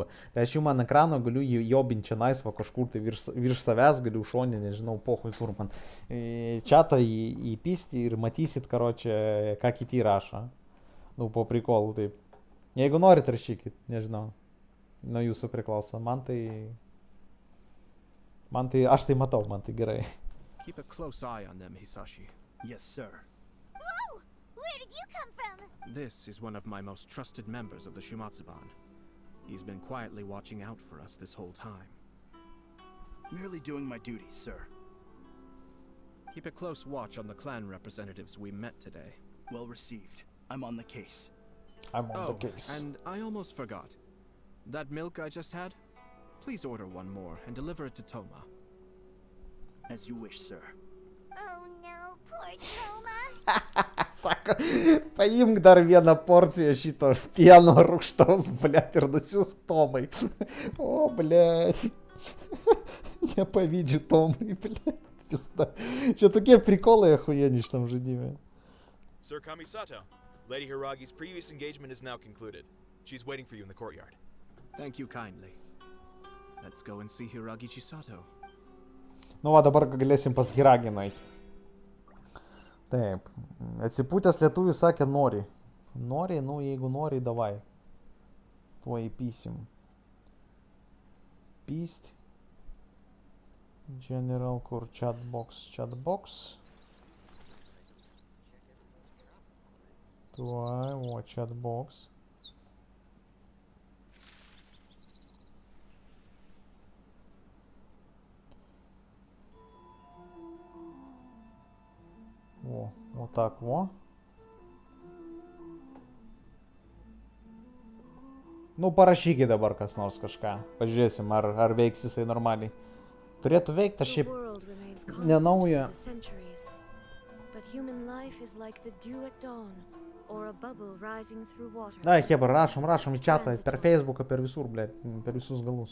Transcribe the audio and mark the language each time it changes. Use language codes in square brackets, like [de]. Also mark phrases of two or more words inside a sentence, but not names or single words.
[lt] Tai aš jums ant ekrano galiu jobinti čia naisvą kažkur, tai virš savęs galiu šonį, nežinau, pohui kur man. Chatą įpisti ir matysit, karočią, ką kiti rašo. Nu, po prikolų, taip. Jeigu norit, rašykit, nežinau. Nuo jūsų priklauso. Aš tai matau, man tai gerai. [en] Keep a close eye on them, Hisashi. Yes, sir. Whoa! Where did you come from? This is one of my most trusted members of the Shimatsuban. He's been quietly watching out for us this whole time. Merely doing my duties, sir. Keep a close watch on the clan representatives we met today. Well received. I'm on the case. I'm on the case. And I almost forgot. That milk I just had? Please order one more and deliver it to Toma. As you wish, sir. Oh no, poor Toma. [lt] Sako, paimk dar vieną porciją šito pieno rūgštaus, blėt, ir nusiųsk Tomai. O, blėt. Nepavydžiu Tomai, blėt. Čia tokie prikolai achujeni šitam žaidime. [en] Sir Kamisato, Lady Hiragi's previous engagement is now concluded. She's waiting for you in the courtyard. Thank you kindly. Let's go and see Hiragi Chisato. [lt] Nu va, dabar galėsim pas Hiragi nueiti. Taip. Atsipūtęs lietuvis sakė nori. Nori, nu jeigu nori, davai. Tuo įpysim. Pyst. General, kur chatbox. Tuo, o chatbox. [ru] Вот так во. [lt] Nu, parašykit dabar kas nors kažką. Pažiūrėsim, ar veiks jisai normaliai. Turėtų veikti, aš šiaip nenauja. Ai, hebra, rašom į chatą, per Facebooką, per visur, blėt, per visus galus.